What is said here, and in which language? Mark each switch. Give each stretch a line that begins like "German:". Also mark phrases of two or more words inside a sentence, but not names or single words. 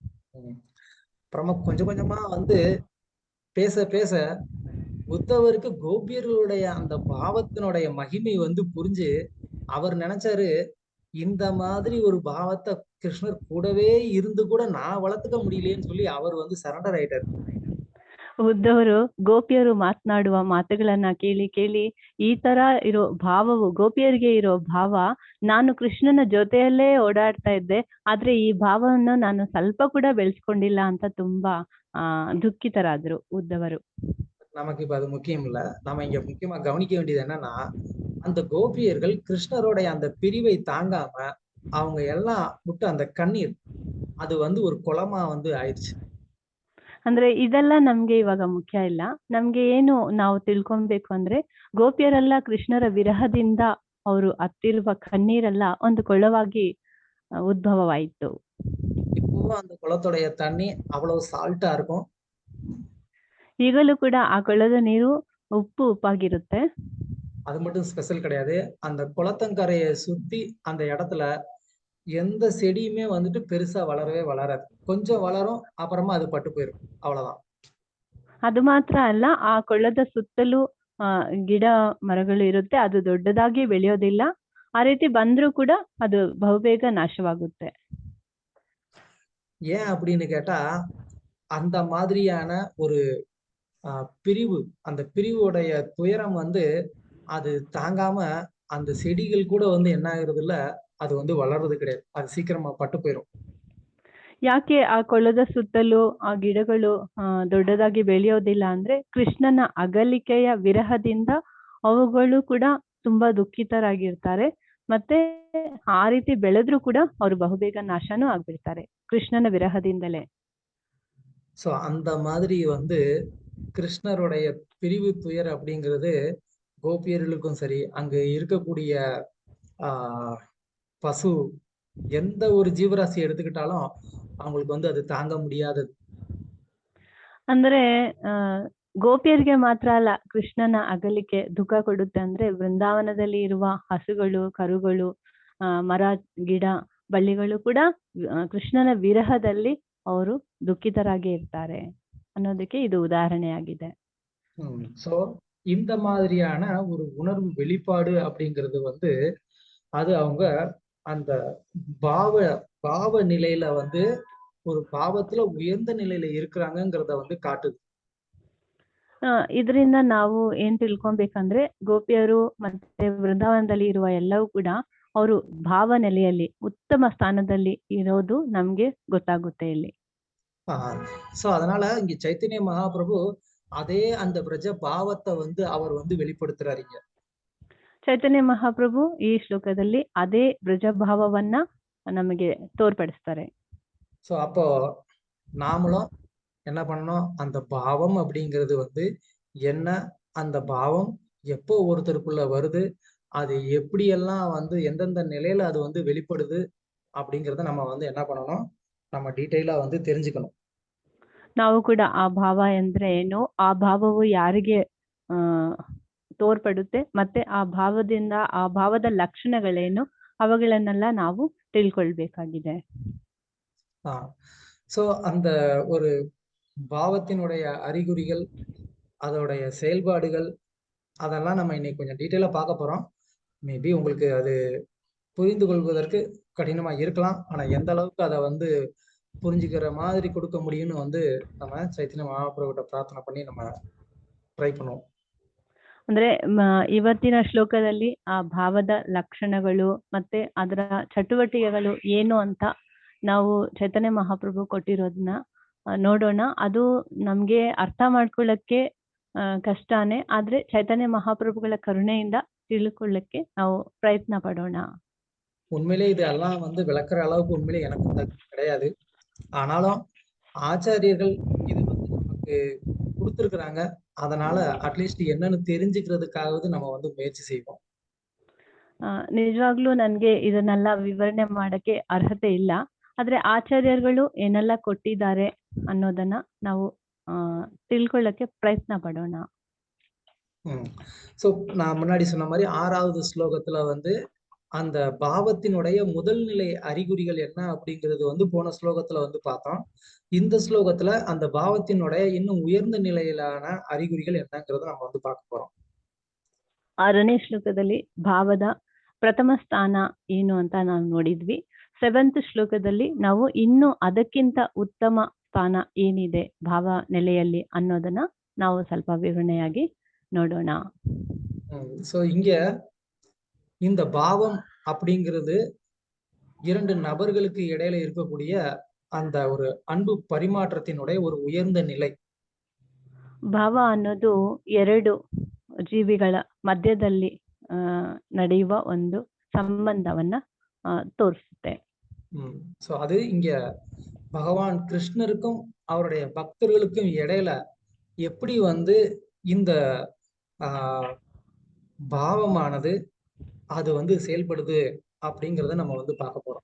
Tamil: கொஞ்சம் கொஞ்சமா வந்து பேச பேச உத்தவருக்கு கோபியர்களுடைய அந்த பாவத்தினுடைய மகிமை வந்து புரிஞ்சு அவர் நினைச்சாரு, இந்த மாதிரி ஒரு பாவத்தை கிருஷ்ணர் கூடவே இருந்து கூட நான் வளர்த்துக்க முடியலையேன்னு சொல்லி அவர் வந்து சரண்டர் ஆயிட்டாரு.
Kannada: ಉದ್ಧವರು ಗೋಪಿಯರು ಮಾತನಾಡುವ ಮಾತುಗಳನ್ನ ಕೇಳಿ ಕೇಳಿ ಈ ತರ ಇರೋ ಭಾವವು ಗೋಪಿಯರಿಗೆ ಇರೋ ಭಾವ, ನಾನು ಕೃಷ್ಣನ ಜೊತೆಯಲ್ಲೇ ಓಡಾಡ್ತಾ ಇದ್ದೆ, ಆದ್ರೆ ಈ ಭಾವವನ್ನು ನಾನು ಸ್ವಲ್ಪ ಕೂಡ ಬೆಳೆಸ್ಕೊಂಡಿಲ್ಲ ಅಂತ ತುಂಬಾ ದುಃಖಿತರಾದ್ರು ಉದ್ಧವರು.
Tamil: நமக்கு இப்ப அது முக்கியம் இல்ல. நம்ம இங்க முக்கியமா கவனிக்க வேண்டியது என்னன்னா, அந்த கோபியர்கள் கிருஷ்ணருடைய அந்த பிரிவை தாங்காம அவங்க எல்லாம் விட்டு அந்த கண்ணீர் அது வந்து ஒரு குளமா வந்து ஆயிடுச்சு.
Kannada: ಅಂದ್ರೆ ಇದೆಲ್ಲ ನಮ್ಗೆ ಇವಾಗ ಮುಖ್ಯ ಇಲ್ಲ. ನಮ್ಗೆ ಏನು ನಾವು ತಿಳ್ಕೊಬೇಕು ಅಂದ್ರೆ, ಗೋಪಿಯರೆಲ್ಲ ಕೃಷ್ಣರ ವಿರಹದಿಂದ ಅವರು ಅತ್ತಿರುವ ಕಣ್ಣೀರೆಲ್ಲ ಒಂದು ಕೊಳವಾಗಿ ಉದ್ಭವವಾಯಿತು.
Tamil: இப்போ அந்த குளத்துடைய தண்ணி அவ்வளவு சால்ட்டா இருக்கும்.
Kannada: ಈಗಲೂ ಕೂಡ ಆ ಕೊಳದ ನೀರು ಉಪ್ಪಾಗಿರುತ್ತೆ.
Tamil: அது மட்டும் ஸ்பெஷல் கிடையாது. அந்த குளத்தங்கரையை சுத்தி அந்த இடத்துல எந்த செடியுமே வந்துட்டு பெருசா வளரவே வளராது. கொஞ்சம் வளரும், அப்புறமா அது பட்டு போயிடும், அவ்வளவுதான்.
Kannada: ಅದು ಮಾತ್ರ ಅಲ್ಲ, ಆ ಕೊಳ್ಳದ ಸುತ್ತಲೂ ಗಿಡ ಮರಗಳು ಇರುತ್ತೆ, ಅದು ದೊಡ್ಡದಾಗಿ ಬೆಳೆಯೋದಿಲ್ಲ. ಆ ರೀತಿ ಬಂದ್ರೂ ಕೂಡ ಅದು ಬಹುಬೇಗ ನಾಶವಾಗುತ್ತೆ.
Tamil: ஏன் அப்படின்னு கேட்டா, அந்த மாதிரியான ஒரு பிரிவு, அந்த பிரிவுடைய துயரம் வந்து அது தாங்காம அந்த செடிகள் கூட வந்து என்ன ஆகுறது இல்ல, அது வந்து வளர்றது கிடையாது, அது சீக்கிரமா பட்டு போயிடும்.
Kannada: ಯಾಕೆ ಆ ಕೊಳ್ಳದ ಸುತ್ತಲೂ ಆ ಗಿಡಗಳು ದೊಡ್ಡದಾಗಿ ಬೆಳೆಯೋದಿಲ್ಲ ಅಂದ್ರೆ, ಕೃಷ್ಣನ ಅಗಲಿಕೆಯ ವಿರಹದಿಂದ ಅವುಗಳು ಕೂಡ ತುಂಬಾ ದುಃಖಿತರಾಗಿರ್ತಾರೆ. ಮತ್ತೆ ಆ ರೀತಿ ಬೆಳೆದ್ರೂ ಕೂಡ ಅವರು ಬಹುಬೇಗ ನಾಶನೂ ಆಗ್ಬಿಡ್ತಾರೆ ಕೃಷ್ಣನ ವಿರಹದಿಂದಲೇ.
Tamil: சோ அந்த மாதிரி வந்து கிருஷ்ணருடைய பிரிவு துயர் அப்படிங்கிறது கோபியர்களுக்கும் சரி, அங்க இருக்கக்கூடிய பசு, எந்த ஒரு ಜೀವರಾಶಿ எடுத்துக்கிட்டாலும் அவங்களுக்கு வந்து அது தாங்க முடியாதது.
Kannada: ಅಂದ್ರೆ ಗೋಪಿಯರಿಗೆ ಮಾತ್ರ ಅಲ್ಲ ಕೃಷ್ಣನ ಅಗಲಿಕೆ ದುಃಖ ಕೊಡುತ್ತೆ ಅಂದ್ರೆ, ವೃಂದಾವನದಲ್ಲಿ ಇರುವ ಹಸುಗಳು, ಕರುಗಳು, ಮರ, ಗಿಡ, ಬಳ್ಳಿಗಳು ಕೂಡ ಕೃಷ್ಣನ ವಿರಹದಲ್ಲಿ ಅವರು ದುಃಖಿತರಾಗಿ ಇರ್ತಾರೆ ಅನ್ನೋದಕ್ಕೆ ಇದು ಉದಾಹರಣೆಯಾಗಿದೆ.
Tamil: சோ இந்த மாதிரியான ஒரு உணர்வு வெளிப்பாடு அப்படிங்கிறது வந்து அது அவங்க அந்த பாவ நிலையில வந்து ஒரு பாவத்துல உயர்ந்த நிலையில இருக்கிறாங்கிறத வந்து ಕಾಟುದು.
Kannada: ಇದರಿಂದ ನಾವು ಏನ್ ತಿಳ್ಕೊಬೇಕಂದ್ರೆ, ಗೋಪಿಯರು ಮತ್ತೆ ವೃಂದಾವನದಲ್ಲಿ ಇರುವ ಎಲ್ಲವೂ ಕೂಡ ಅವರು ಭಾವ ನೆಲೆಯಲ್ಲಿ ಉತ್ತಮ ಸ್ಥಾನದಲ್ಲಿ ಇರೋದು ನಮ್ಗೆ ಗೊತ್ತಾಗುತ್ತೆ ಇಲ್ಲಿ.
Tamil: சோ அதனால இங்க ಚೈತನ್ಯ ಮಹಾಪ್ರಭು அதே அந்த பிரஜ பாவத்தை வந்து அவர் வந்து வெளிப்படுத்துறாரு.
Kannada: ಚೈತನ್ಯ ಮಹಾಪ್ರಭು ಈ ಶ್ಲೋಕದಲ್ಲಿ ಅದೇ ಬ್ರಜ ಭಾವವನ್ನ ನಮಗೆ ತೋರ್ಪಡಿಸ್ತಾರೆ.
Tamil: சோ அப்போ நாமளும் என்ன பண்ணணும், அந்த பாவம் அப்படிங்கிறது வந்து என்ன, அந்த பாவம் எப்போ ஒருத்தருக்குள்ள வருது, அது எப்படியெல்லாம் வந்து எந்தெந்த நிலையில அது வந்து வெளிப்படுது அப்படிங்கிறத நம்ம வந்து என்ன பண்ணணும், நம்ம ಡೀಟೇಲಾ வந்து தெரிஞ்சுக்கணும்.
Kannada: ನಾವು ಕೂಡ ಆ ಭಾವ ಎಂದ್ರೆ ಏನು, ಆ ಭಾವವು ಯಾರಿಗೆ ತೋರ್ಪಡುತ್ತೆ ಮತ್ತೆ ಆ ಭಾವದಿಂದ ಆ ಭಾವದ ಲಕ್ಷಣಗಳೇನು ಅವುಗಳನ್ನೆಲ್ಲ ನಾವು ತಿಳ್ಕೊಳ್ಬೇಕಾಗಿದೆ.
Tamil: ஸோ அந்த ஒரு பாவத்தினுடைய அறிகுறிகள், அதோடைய செயல்பாடுகள், அதெல்லாம் நம்ம இன்னைக்கு கொஞ்சம் டீட்டெயிலா பார்க்க போறோம். மேபி உங்களுக்கு அது புரிந்து கொள்வதற்கு கடினமா இருக்கலாம். ஆனா எந்த அளவுக்கு அதை வந்து புரிஞ்சுக்கிற மாதிரி கொடுக்க முடியும்னு வந்து நம்ம ಚೈತನ್ಯ ಮಹಾಪ್ರಭುகிட்ட ಪ್ರಾರ್ಥನೆ பண்ணி நம்ம ಟ್ರೈ பண்ணுவோம்.
Kannada: ಅಂದ್ರೆ ಇವತ್ತಿನ ಶ್ಲೋಕದಲ್ಲಿ ಆ ಭಾವದ ಲಕ್ಷಣಗಳು ಮತ್ತೆ ಅದರ ಚಟುವಟಿಕೆಗಳು ಏನು ಅಂತ ನಾವು ಚೈತನ್ಯ ಮಹಾಪ್ರಭು ಕೊಟ್ಟಿರೋದನ್ನ ನೋಡೋಣ. ಅದು ನಮ್ಗೆ ಅರ್ಥ ಮಾಡ್ಕೊಳ್ಳಕ್ಕೆ ಕಷ್ಟನೇ, ಆದ್ರೆ ಚೈತನ್ಯ ಮಹಾಪ್ರಭುಗಳ ಕರುಣೆಯಿಂದ ತಿಳ್ಕೊಳ್ಳಕ್ಕೆ ನಾವು ಪ್ರಯತ್ನ ಪಡೋಣ.
Tamil: உண்மையிலே இதெல்லாம் வந்து விளக்குற அளவுக்கு உண்மையிலே எனக்கு தகுதி கிடையாது. ஆனாலும் ஆச்சாரியர்கள் இது வந்து நமக்கு கொடுத்துருக்குறாங்க. அதனால அட்லீஸ்ட் என்னன்னு தெரிஞ்சுக்கிறதுக்காவது நம்ம வந்து முயற்சி செய்வோம்.
Kannada: ನಿಜವಾಗ್ಲೂ ನನ್ಗೆ ಇದನ್ನೆಲ್ಲ ವಿವರಣೆ ಮಾಡಕ್ಕೆ ಅರ್ಹತೆ ಇಲ್ಲ, ಆದ್ರೆ ಆಚಾರ್ಯರುಗಳು ಏನೆಲ್ಲ ಕೊಟ್ಟಿದ್ದಾರೆ ಅನ್ನೋದನ್ನ ನಾವು ತಿಳ್ಕೊಳ್ಳಕ್ಕೆ ಪ್ರಯತ್ನ ಪಡೋಣ.
Tamil: ஸோ நான் முன்னாடி சொன்ன மாதிரி 6வது ஸ்லோகத்துல வந்து அந்த பாவத்தினுடைய முதல் நிலை அறிகுறிகள் என்ன அப்படிங்கிறது வந்து போன ஸ்லோகத்துல வந்து பார்த்தோம். இந்த ஸ்லோகத்துல அந்த பாவத்தினுடைய இன்னும் உயர்ந்த நிலையிலான அறிகுறிகள் என்னங்கிறத நம்ம வந்து பார்க்க போறோம்.
Kannada: 6ನೇ ಶ್ಲೋಕದಲ್ಲಿ ಭಾವದ ಪ್ರಥಮ ಸ್ಥಾನ ಏನು ಅಂತ ನಾವು ನೋಡಿದ್ವಿ. 7th ಶ್ಲೋಕದಲ್ಲಿ ನಾವು ಇನ್ನು ಅದಕ್ಕಿಂತ ಉತ್ತಮ ಸ್ಥಾನ ಏನಿದೆ ಭಾವ ನೆಲೆಯಲ್ಲಿ ಅನ್ನೋದನ್ನ ನಾವು ಸ್ವಲ್ಪ ವಿವರಣೆಯಾಗಿ ನೋಡೋಣ.
Tamil: ஸோ இங்க இந்த பாவம் அப்படிங்கிறது 2 நபர்களுக்கு இடையில இருக்கக்கூடிய அந்த ஒரு அன்பு பரிமாற்றத்தினுடைய ஒரு உயர்ந்த நிலை.
Kannada: ಭಾವ ಅನ್ನೋದು 2 ಜೀವಿಗಳ ಮಧ್ಯದಲ್ಲಿ ನಡೆಯುವ ಒಂದು ಸಂಬಂಧವನ್ನ ತೋರಿಸುತ್ತೆ.
Tamil: ஸோ அது இங்க பகவான் கிருஷ்ணருக்கும் அவருடைய பக்தர்களுக்கும் இடையில எப்படி வந்து இந்த ಭಾವமானது அது வந்து செயல்படுது அப்படிங்கறத நம்ம வந்து பார்க்க போறோம்.